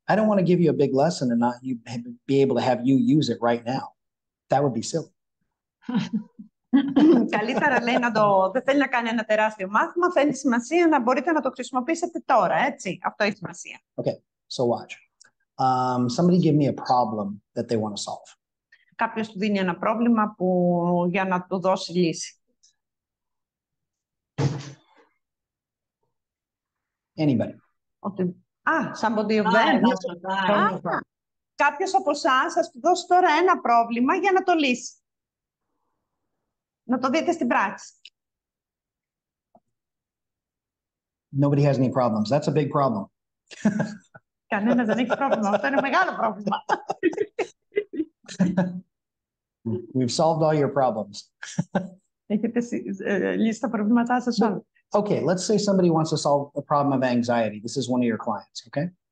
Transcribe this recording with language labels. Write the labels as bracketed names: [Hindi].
[English] I don't want to give you a big lesson and not you be able to have you use it right now. That would be silly. [Greek] Καλύτερα λέει δεν θέλει να κάνει ένα τεράστιο μάθημα, θέλει σημασία να μπορείτε να το χρησιμοποιήσετε τώρα, έτσι. Αυτό έχει σημασία. [English] Okay, so watch. Somebody give me a problem that they want to solve. [Greek] Κάποιος του δίνει ένα πρόβλημα για να του δώσει λύση. [English] Anybody. Somebody of them. [Greek] Κάποιος από εσάς σας του δώσει τώρα ένα πρόβλημα για να το λύσει. Να το δείτε στην πράξη. [English] Nobody has any problems. That's a big problem. [Greek] Κανένας δεν έχει πρόβλημα. Αυτό είναι μεγάλο πρόβλημα. [English] We've solved all your problems. [Greek] Έχετε λύσει τα προβλήματά σας όλα. [English] Okay, let's say somebody wants to solve a problem of anxiety. This is one of your clients, okay?